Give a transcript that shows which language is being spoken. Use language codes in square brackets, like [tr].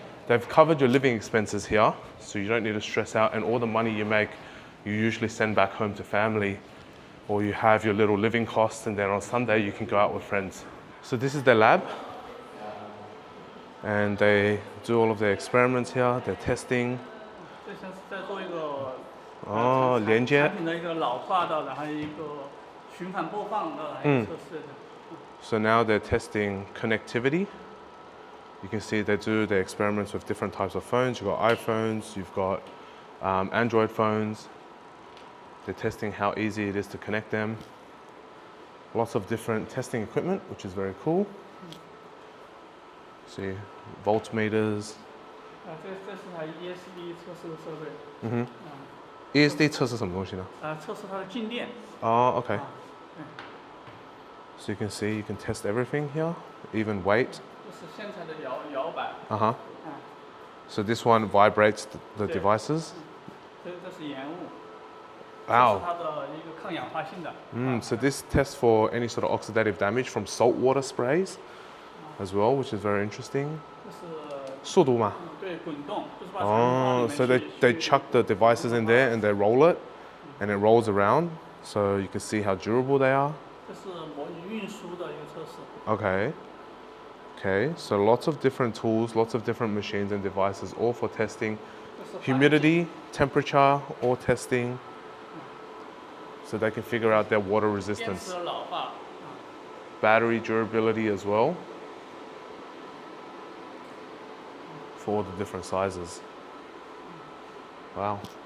[en] They've covered your living expenses here, so you don't need to stress out, and all the money you make, you usually send back home to family, or you have your little living costs, and then on Sunday you can go out with friends. So this is their lab, and they do all of their experiments here, their testing. [zh] 这像是在做一个连接。产品的一个老化的，然后一个循环播放的一个测试的。 [en] So now they're testing connectivity. You can see they do their experiments with different types of phones. You've got iPhones, you've got Android phones. They're testing how easy it is to connect them. Lots of different testing equipment, which is very cool. See, voltmeters. [zh] 这是台 ESD 测试的设备。 ESD 测试什么东西呢？测试它的静电。 [en] Okay. So you can see, you can test everything here, even weight. [zh] 这是线材的摇摆。 [en] So this one vibrates the devices. [zh] 这是盐雾。 [en] Wow. [zh] 它的一个抗氧化性的。 [en] So this tests for any sort of oxidative damage from saltwater sprays as well, which is very interesting. [zh] 这是速度嘛？对，滚动，就是把产品 [en] So they chuck the devices in there and they roll it, and it rolls around, so you can see how durable they are. [zh] 这是模拟运输的一个测试。 [en] Okay, so lots of different tools, lots of different machines and devices, all for testing humidity, temperature, all testing, so they can figure out their water resistance. [zh] 电池老化。 [en] Battery durability as well, for all the different sizes. Wow.